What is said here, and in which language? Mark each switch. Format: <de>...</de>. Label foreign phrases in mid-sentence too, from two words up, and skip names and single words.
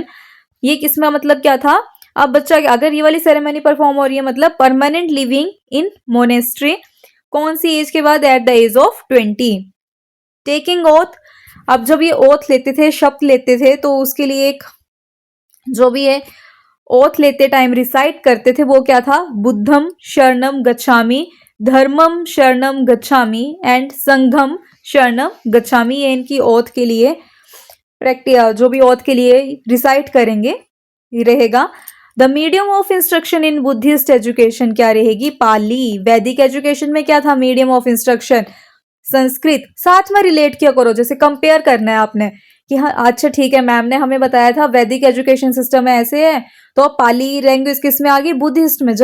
<hi>ये किसमें मतलब क्या था, अब बच्चा अगर ये वाली</hi> <en>ceremony perform</en> <hi>हो रही है मतलब</hi> <en>permanent living in monastery,</en> <hi>कौन सी एज के बाद,</hi> <en>at the age of 20. taking oath,</en> <hi>अब जब ये ओथ लेते थे, शब्द लेते थे, तो उसके लिए एक जो भी है ओथ लेते</hi> <en>time recite</en> <hi>करते थे वो क्या था,</hi> <pi>बुद्धम शरणम गच्छामि, धर्मम शरणम गच्छामि एंड संघम शरणम गच्छामि।</pi> <hi>ये इनकी ओथ के लिए जो भी ओथ के लिए रिसाइट करेंगे ये रहेगा।</hi> <en>the medium of instruction in Buddhist education</en> <hi>क्या रहेगी,</hi> <en>पाली। Vedic education</en> <hi>में क्या था</hi> <en>medium of instruction,</en> <hi>संस्कृत। साथ में रिलेट किया करो, जैसे कंपेयर करना है आपने कि हाँ अच्छा ठीक है मैम ने हमें बताया था</hi> <en>Vedic education system</en> <hi>है ऐसे है, तो अब</hi> <en>Pali language</en> <hi>किस में आ गई, बुद्धिस्ट में।</hi>